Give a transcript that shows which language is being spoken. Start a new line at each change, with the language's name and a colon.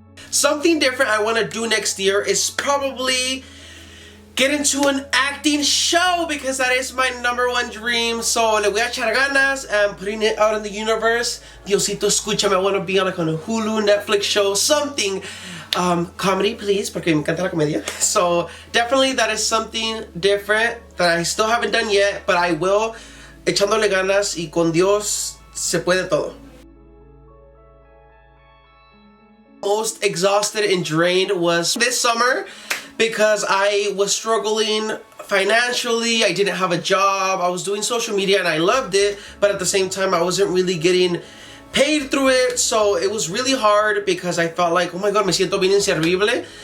English: Something different I want to do next year is probably get into an acting show, because that is my number one dream. So
Spanish: le voy a echar ganas
English: and putting it out in the universe.
Spanish: Diosito, escúchame.
English: I want to be on like on a Hulu, Netflix show, something. Comedy, please,
Spanish: porque me encanta la comedia.
English: So definitely that is something different that I still haven't done yet, but I will.
Spanish: Echándole ganas, y con Dios se puede todo.
English: Most exhausted and drained was this summer, because I was struggling financially. I didn't have a job. I was doing social media and I loved it, but at the same time I wasn't really getting paid through it, so it was really hard because I felt like, oh my god,
Spanish: me siento bien inservible.